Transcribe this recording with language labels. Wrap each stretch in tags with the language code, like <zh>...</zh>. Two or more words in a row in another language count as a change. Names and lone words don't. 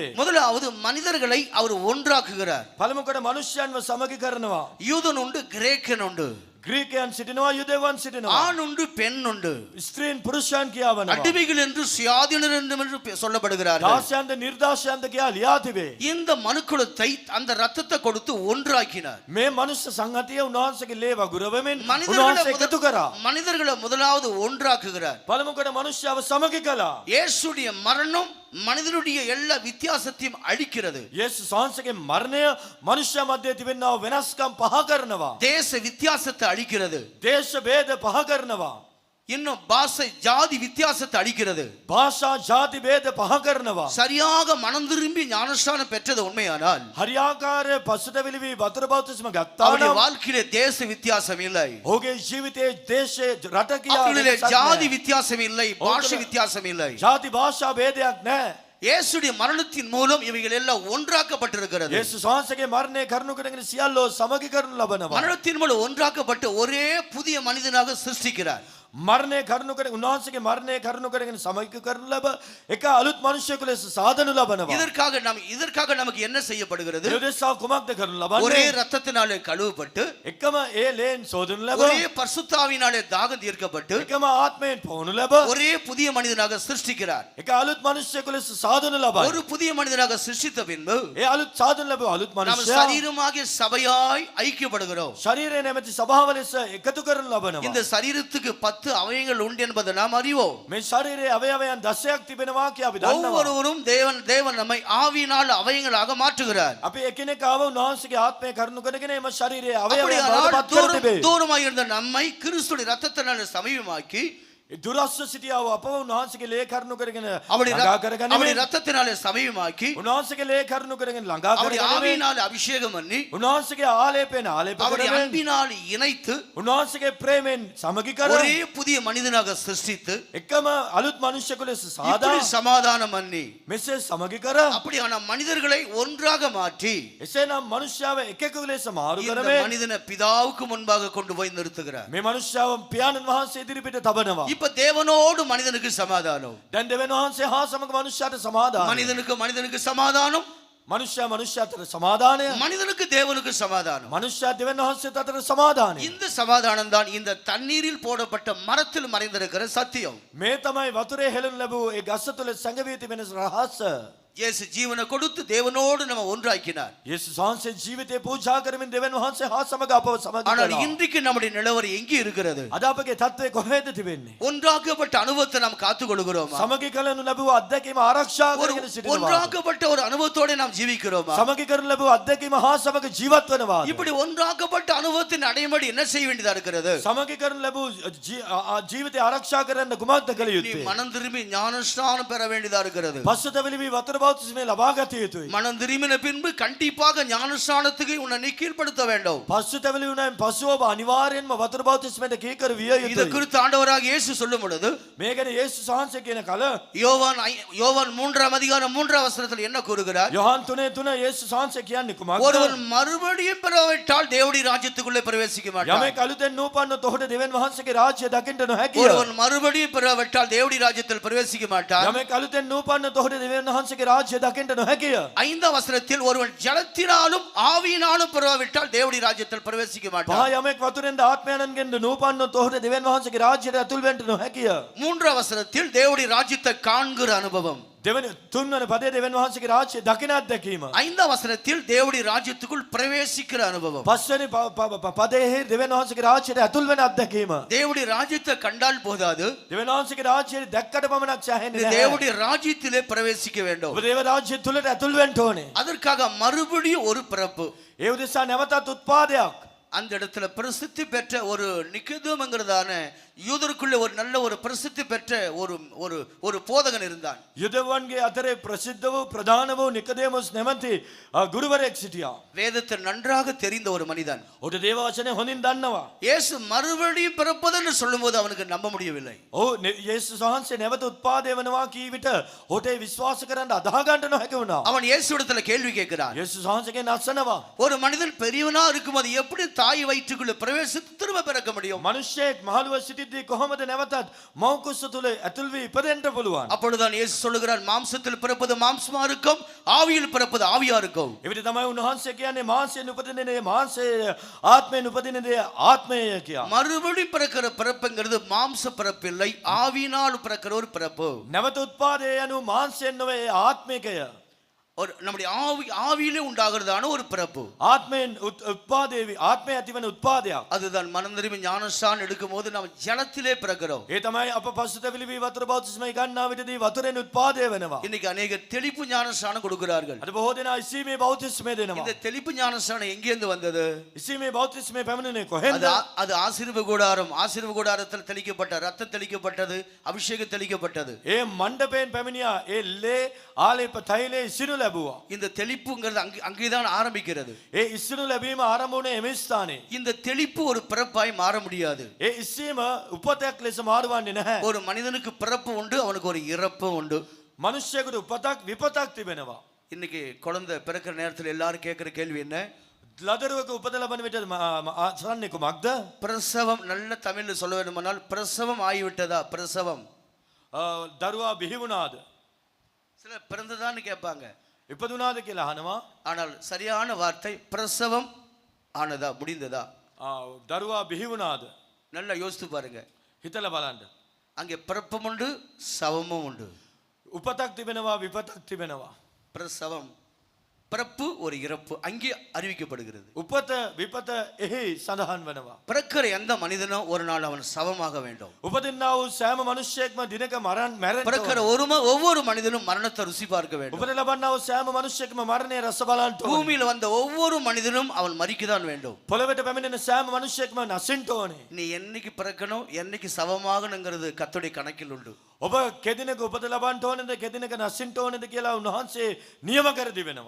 <ta>முதலாவது மனிதர்களை அவர் ஒன்றாக்குகிறார்.</ta> <si>පළමු කොට මනුෂ්‍යයන්ව සමග කරනවා.</si> <ta>யூதன் உண்டு, கிரேக்கன் உண்டு,</ta> <si>ග්‍රීකයන් සිටිනවා යුදෙව්වන් සිටිනවා.</si> <ta>ஆண் உண்டு, பெண் உண்டு,</ta> <si>ස්ත්‍රීන් පුරුෂයන් කියවනවා.</si> <ta>அடிமைகள் என்று சுயாதீனர் என்று சொல்லப்படுகிறார்கள்.</ta> <si>දාසයන්ද නිර්දාශයන්ද කියා ලියා තිබේ.</si> <ta>இந்த மனுக்குலத்தை அந்த ரத்தத்தை கொடுத்து ஒன்றாக்கினார்.</ta> <si>මේ මනුෂ්‍ය සංහතිය උන්වහන්සේගේ ලේ වගුරවමින්</si> <ta>மனிதர்களை</ta> <si>උන්වහන්සේ එකතු කරා.</si> <ta>மனிதர்களை முதலாவது ஒன்றாக்குகிறார்.</ta> <si>පළමු කොට මනුෂ්‍යව සමග කළා.</si> <ta>இயேசுடைய மரணம் மனிதனுடைய எல்லா வித்தியாசத்தையும் அழிக்கிறது.</ta> <si>යේසුස් වහන්සේගේ මරණය මනුෂ්‍ය මැදේ තිබෙනා වෙනස්කම් පහ කරනවා.</si> <ta>தேச வித்தியாசத்தை அழிக்கிறது.</ta> <si>දේශ ભેද පහ කරනවා.</si> <ta>இன்னும் பாஷை ஜாதி வித்தியாசத்தை அழிக்கிறது.</ta> <si>භාෂා ජාති ભેද පහ කරනවා.</si> <ta>சரியாக மனம் திரும்பி ஞானஸ்நானம் பெற்றது உண்மையானால்</ta> <si>හරියාකාරය පසුතැවිලි වී වතුර බෞතිස්ම ගත්තා</si> <ta>அவருடைய</ta> <si>නම්</si> <ta>வாழ்க்கையிலே தேச வித்தியாசம் இல்லை,</ta> <si>ඔහුගේ ජීවිතයේ දේශයේ රට කියා</si> <ta>அவருடைய</ta> <si>වෙනසක්</si> <ta>ஜாதி</ta> <si>නැහැ.</si> <ta>வித்தியாசம் இல்லை, பாஷை வித்தியாசம் இல்லை.</ta> <si>ජාති භාෂා ભેදයක් නැහැ.</si> <ta>இயேசுடைய மரணத்தின் மூலம் இவைகள் எல்லாம் ஒன்றாக்கப்பட்டிருக்கிறது.</ta> <si>යේසුස් වහන්සේගේ මරණය කරුණු කරගෙන සියල්ලෝ සමග කරනු ලබනවා.</si> <ta>மரணத்தின் மூலம் ஒன்றாக்கப்பட்டு ஒரே புதிய மனிதனாக சிருஷ்டிக்கிறார்.</ta> <si>මරණය කරුණු කරගෙන උන්වහන්සේගේ මරණය කරුණු කරගෙන සමග කරනු ලබ එක අලුත් මිනිසෙකු ලෙස සාදනු ලබනවා.</si> <ta>இதற்காக நமக்கு என்ன செய்யப்படுகிறது?</ta> <si>යෝදෙසා කුමක්ද කරනු</si> <ta>ஒரே</ta> <si>ලබන්නේ?</si> <ta>ரத்தத்தினாலே கழுவப்பட்டு</ta> <si>එකම ඒ ලේන් සෝදනු ලබ</si> <ta>ஒரே பரிசுத்தாவினாலே தாகம் தீர்க்கப்பட்டு</ta> <si>එකම ආත්මයෙන් පවනු ලබ</si> <ta>ஒரே புதிய மனிதனாக சிருஷ்டிக்கிறார்.</ta> <si>එක අලුත් මිනිසෙකු ලෙස සාදනු ලබයි.</si> <ta>ஒரு புதிய மனிதனாக சிருஷ்டித்த பின்பு</ta> <si>ඒ අලුත් සාදනු ලැබ අලුත්</si> <ta>நாம்</ta> <si>මිනිසයා</si> <ta>சரீரமாகிய சபையாய் ஐக்கியப்படுகிறோம்.</ta> <si>ශරීරය නැමැති සභාව ලෙස එකතු කරනු ලබනවා.</si> <ta>இந்த சரீரத்துக்கு 10 அவயங்கள் உண்டு என்பதை நாம் அறிவோம்.</ta> <si>මේ ශරීරයේ අවයවයන් 10ක් තිබෙනවා කිය අපි දන්නවා.</si> <ta>ஒவ்வொருவரும் தேவன் நம்மை ஆவியினால் அவயங்களாக மாற்றுகிறார்.</ta> <si>අපි එකිනෙකාව උන්වහන්සේගේ ආත්මය කරුණු කරගෙන එම ශරීරයේ අවයවයන් බවට පත් කර තිබේ.</si> <ta>தூரமாக இருந்த நம்மை கிறிஸ்துவின் ரத்தத்தினால் சமீபமாக்கி</ta> <si>දුරස්ව සිටියාව අපව උන්වහන්සේගේ ලේ කරුණු කරගෙන</si> <ta>அவருடைய</ta> <si>ළඟා කරගනිමින්</si> <ta>அவருடைய ரத்தத்தினாலே சமீபமாக்கி</ta> <si>උන්වහන්සේගේ ලේ කරුණු කරගෙන ළඟා</si> <ta>அவருடைய</ta> <si>කරගනිමින්</si> <ta>ஆவியினால் அபிஷேகம் பண்ணி</ta> <si>උන්වහන්සේගේ ආලේපයෙන් ආලේප</si> <ta>அவருடைய</ta> <si>කරමින්</si> <ta>அன்பினால் இணைத்து</ta> <si>උන්වහන්සේගේ ප්‍රේමයෙන් සමගි කර</si> <ta>ஒரே புதிய மனிதனாக சிருஷ்டித்து</ta> <si>එකම අලුත් මිනිසෙකු ලෙස සාදා</si> <ta>இப்படி சமாதானம் பண்ணி</ta> <si>මෙසේ සමගි කර</si> <ta>அப்படியான மனிதர்களை ஒன்றாக மாற்றி</ta> <si>එසේනම් මනුෂ්‍යව එකෙකු ලෙස මාරු</si> <ta>இந்த</ta> <si>කරමින්</si> <ta>மனிதனை பிதாவுக்கு முன்பாக கொண்டு போய் நிறுத்துகிறார்.</ta> <si>මේ මනුෂ්‍යව පියාණන් වහන්සේ ඉදිරිපිට තබනවා.</si> <ta>இப்ப தேவனோடு மனிதனுக்கு சமாதானம்,</ta> <si>දැන් දෙවියන් වහන්සේ හා සමග මනුෂ්‍යයාට සමාදානයි.</si> <ta>மனிதனுக்கு சமாதானம்,</ta> <si>මනුෂ්‍යයා මනුෂ්‍යයාට සමාදානය.</si> <ta>மனிதனுக்கு தேவனுக்கு சமாதானம்.</ta> <si>මනුෂ්‍යයා දෙවියන් වහන්සේට අතර සමාදානය.</si> <ta>இந்த சமாதானம் தான் இந்த தண்ணீரில் போடப்பட்ட மரத்தில் மறைந்திருக்கிற சத்தியம்.</ta> <si>මේ තමයි වතුරේ හෙළනු ලැබූ ඒ ගස්ස තුල සැඟවී තිබෙන රහස.</si> <ta>இயேசு ஜீவனை கொடுத்து தேவனோடு நம்ம ஒன்றாக்கினார்.</ta> <si>යේසුස් වහන්සේ ජීවිතේ පූජා කරමින් දෙවියන් වහන්සේ හා සමග අපව සමග</si> <ta>ஆனால்</ta> <si>කළා.</si> <ta>இன்றைக்கு நம்முடைய நிலவரம் எங்கே இருக்கிறது?</ta> <si>අද අපගේ තත්ත්වය කොහෙද තිබෙන්නේ?</si> <ta>ஒன்றாக்கப்பட்ட அனுபவத்தை நாம் காத்துக்கொள்கிறோமா?</ta> <si>සමගි කරනු ලැබුව අත්දැකීම ආරක්ෂා කරගෙන සිටිනවා.</si> <ta>ஒன்றாக்கப்பட்ட ஒரு அனுபவத்தோட நாம் ஜீவிக்கிறோமா?</ta> <si>සමගි කරනු ලැබුව අත්දැකීම හා සමග ජීවත් වෙනවා.</si> <ta>இப்படி ஒன்றாக்கப்பட்ட அனுபவத்தின் அடைமடி என்ன செய்ய வேண்டியதா இருக்கிறது?</ta> <si>සමගි කරනු ලැබුව ජීවිතය ආරක්ෂා කරන්න කුමක්ද කළ</si> <ta>நீ</ta> <si>යුත්තේ?</si> <ta>மனம் திரும்பி ஞானஸ்நானம் பெற வேண்டியதா இருக்கிறது.</ta> <si>පස්සතවිලි වී වතුර බෞතිස්මය ලබා ගත යුතුයි.</si> <ta>மனம் திரும்பின பின்பு கண்டிப்பாக ஞானஸ்நானத்துக்கு உன்னை நீ கீழ்ப்படுத்த வேண்டும்.</ta> <si>පස්සතවිලි වුණායින් පසුව ඔබ අනිවාර්යෙන්ම වතුර බෞතිස්මයට කීකර විය</si> <ta>இதை</ta> <si>යුතුයි.</si> <ta>குறித்து ஆண்டவராக இயேசு சொல்லும் பொழுது</ta> <si>මේ ගැන යේසුස් වහන්සේ කියන කල</si> <ta>யோவான் 3ஆம் அதிகாரம் 3ஆம் வசனத்தில் என்ன கூறுகிறார்?</ta> <si>යොහන් 3:3 යේසුස් වහන්සේ කියන්නේ කුමක්ද?</si> <ta>ஒருவன் மறுபடியும் பிறவிட்டால் தேவனுடைய ராஜ்யத்துக்குள்ளே பிரவேசிக்க மாட்டான்.</ta> <si>යමෙක් අලුතෙන් නූපන්නොත් ඔහුට දෙවියන් වහන්සේගේ රාජ්‍ය දකින්න නොහැකිය.</si> <ta>ஒருவன் மறுபடியும் பிறவிட்டால் தேவனுடைய ராஜ்யத்தில் பிரவேசிக்க மாட்டான்.</ta> <si>යමෙක් අලුතෙන් නූපන්නොත් ඔහුට දෙවියන් වහන්සේගේ රාජ්‍ය දකින්න නොහැකිය.</si> <ta>5ஆம் வசனத்தில் ஒருவன் ஜலத்தினாலும் ஆவியினாலும் பிறவிட்டால் தேவனுடைய ராஜ்யத்தில் பிரவேசிக்க</ta> <si>පහ</si> <ta>மாட்டான்.</ta> <si>යමෙක් වතුරෙන් ආත්මයන්ගෙන් නූපන්නොත් ඔහුට දෙවියන් වහන්සේගේ රාජ්‍යයට ඇතුල් වෙන්න නොහැකිය.</si> <ta>3ஆம் வசனத்தில் தேவனுடைய ராஜ்யத்தை காண்கிற அனுபவம்.</ta> <si>දෙවෙනි තුන්වන පදයේ දෙවියන් වහන්සේගේ රාජ්‍ය දකින අත්දැකීම.</si> <ta>5ஆம் வசனத்தில் தேவனுடைய ராஜ்யத்துக்குள் பிரவேசிக்கிற அனுபவம்.</ta> <si>පස්වෙනි පදයේ දෙවියන් වහන්සේගේ රාජ්‍යයට ඇතුල් වෙන අත්දැකීම.</si> <ta>தேவனுடைய ராஜ்யத்தை கண்டால் போதாது,</ta> <si>දෙවියන් වහන්සේගේ රාජ්‍යය දැක්කට පමණක්</si> <ta>நீ</ta> <si>සෑහෙන්නේ නැහැ.</si> <ta>தேவனுடைய ராஜ்யத்திலே பிரவேசிக்க வேண்டும்.</ta> <si>ඔබ දේව රාජ්‍ය තුලට ඇතුල් වෙන්න ඕනේ.</si> <ta>அதற்காக மறுபடியும் ஒரு பிறப்பு.</ta> <si>ඒ උදෙසා නැවතත් උත්පාදයක්.</si> <ta>அந்த இடத்துல பிரசித்தி பெற்ற ஒரு நிக்கதோம்ங்கிறதான யூதருக்குள்ள ஒரு நல்ல ஒரு பிரசித்தி பெற்ற ஒரு ஒரு ஒரு போதகன் இருந்தான்.</ta> <si>යුදවන්ගේ අතරේ ප්‍රසිද්ධ වූ ප්‍රධාන වූ නිකදේමොස් නැමැති ගුරුවරයෙක් සිටියා.</si> <ta>வேதத்தை நன்றாக தெரிந்த ஒரு மனிதன்.</ta> <si>ඔහුට දේව වචනේ හොඳින් දන්නවා.</si> <ta>இயேசு மறுபடியும் பிறப்பதுன்னு சொல்லும்போது அவனுக்கு நம்ப முடியவில்லை.</ta> <si>ඔහු යේසුස් වහන්සේ නැවත උත්පාදේ වෙනවා කී විට ඔහුට විශ්වාස කරන්න අදහ ගන්න නොහැකි වුණා.</si> <ta>அவன் இயேசுவிடத்துல கேள்வி கேட்கிறான்.</ta> <si>යේසුස් වහන්සේගෙන් අසනවා.</si> <ta>ஒரு மனிதன் பெரியவனா இருக்கும்போது எப்படி தாய் வயிற்றுக்குள்ள பிரவேசித்து திரும்ப பிறக்க முடியும்?</ta> <si>මනුෂ්‍යයෙක් මහලුව සිටිද්දී කොහොමද නැවතත් මව් කුස තුල ඇතුල් වී ඉපදෙන්න පුළුවන්?</si> <ta>அப்பொழுதுதான் இயேசு சொல்லுகிறார், மாம்சத்தில் பிறப்பது மாம்சமா இருக்கும், ஆவியில் பிறப்பது ஆவியா இருக்கும்.</ta> <si>එවිට තමයි උන්වහන්සේ කියන්නේ මාංශයෙන් උපදින දේ මාංශය, ආත්මයෙන් උපදින දේ ආත්මය කියා.</si> <ta>மறுபடி பிறக்கிற பிறப்புங்கிறது மாம்ச பிறப்பில்லை, ஆவியினால் பிறக்கிற ஒரு பிறப்பு.</ta> <si>නැවත උත්පාදේ යනු මාංශයෙන් නොවේ ආත්මිකය.</si> <ta>ஒரு நம்முடைய ஆவியிலே உண்டாகிறதான ஒரு பிறப்பு.</ta> <si>ආත්මයෙන් උත්පාදේ ආත්මය ඇතිවන උත්පාදයක්.</si> <ta>அதுதான் மனம் திரும்பி ஞானஸ்நானம் எடுக்கும்போது நாம் ஜலத்திலே பிறக்கிறோம்.</ta> <si>ඒ තමයි අප පසුතැවිලි වී වතුර බෞතිස්මය ගන්නා විටදී වතුරෙන් උත්පාදය වෙනවා.</si> <ta>இன்னைக்கு அநேகர் தெளிப்பு ஞானஸ்நானம் கொடுக்கிறார்கள்.</ta> <si>අද බොහෝ දෙනා ඉසීමේ බෞතිස්මය දෙනවා.</si> <ta>இந்த தெளிப்பு ஞானஸ்நானம் எங்கிருந்து வந்தது?</ta> <si>ඉසීමේ බෞතිස්මය පැමිණුනේ කොහෙන්ද?</si> <ta>அது ஆசீர்வாத கூடாரம். ஆசீர்வாத கூடாரத்தில் தெளிக்கப்பட்ட ரத்தம் தெளிக்கப்பட்டது, அபிஷேகம் தெளிக்கப்பட்டது.</ta> <si>ඒ මණ්ඩපයෙන් පැමිණියා. ඒ ලේ ආලේප තෛලයේ ඉසිනු ලැබුවා.</si> <ta>இந்த தெளிப்புங்கிறது அங்கேதான் ஆரம்பிக்கிறது.</ta> <si>ඒ ඉසිනු ලැබීම ආරම්භ වුණේ එමේ ස්ථානයේ.</si> <ta>இந்த தெளிப்பு ஒரு பிறப்பாய் மாற முடியாது.</ta> <si>ඒ ඉසීම උපතක් ලෙස මාරුවන්නේ නැහැ.</si> <ta>ஒரு மனிதனுக்கு பிறப்பு உண்டு, அவனுக்கு ஒரு இறப்பு உண்டு.</ta> <si>මනුෂ්‍යයෙකුට උපතක් විපතක් තිබෙනවා.</si> <ta>இன்னைக்கு குழந்தை பிறக்கிற நேரத்தில் எல்லாரும் கேட்கிற கேள்வி என்ன?</ta> <si>ලදරුවක උපත ලබන විට ආසන්නේ කුමක්ද?</si> <ta>பிரசவம். நல்ல தமிழ்ல சொல்ல வேண்டுமானால் பிரசவம் ஆகிவிட்டதா? பிரசவம்.</ta> <si>දරුවා බිහි වුණාද?</si> <ta>சில பிறந்ததான்னு கேட்பாங்க.</ta> <si>ඉපදුනාද කියලා අහනවා.</si> <ta>ஆனால் சரியான வார்த்தை பிரசவம் ஆனதா, முடிந்ததா?</ta> <si>දරුවා බිහි වුණාද?</si> <ta>நல்லா யோசித்து பாருங்க.</ta> <si>හිතලා බලන්න.</si> <ta>அங்கே பிறப்பும் உண்டு, சவமும் உண்டு.</ta> <si>උපතක් තිබෙනවා විපතක් තිබෙනවා.</si> <ta>பிரசவம், பிறப்பு, ஒரு இறப்பு அங்கே அறிவிக்கப்படுகிறது.</ta> <si>උපත විපත එහි සඳහන් වෙනවා.</si> <ta>பிறக்கிற எந்த மனிதனும் ஒரு நாள் அவன் சவமாக வேண்டும்.</ta> <si>උපදින්නා වූ සෑම මිනිසෙක්ම දිනක මැරෙන්න.</si> <ta>பிறக்கிற ஒவ்வொரு மனிதனும் மரணத்தை ருசி பார்க்க வேண்டும்.</ta> <si>උපත ලබන්නා වූ සෑම මිනිසෙක්ම මරණය රස බලන්න ඕනේ.</si> <ta>பூமியில் வந்த ஒவ்வொரு மனிதனும் அவன் மரிக்கதான் வேண்டும்.</ta> <si>පොළොවට පැමිණෙන සෑම මිනිසෙක්ම නැසින්න ඕනේ.</si> <ta>நீ என்னைக்கு பிறக்கணும், என்னைக்கு சவமாகணுங்கிறது கர்த்தருடைய கணக்கில் உண்டு.</ta> <si>ඔබ කෙදිනක උපත ලබන්න ඕනේද කෙදිනක නැසින්න ඕනේද කියලා උන්වහන්සේ නියම කර දිවෙනවා.</si>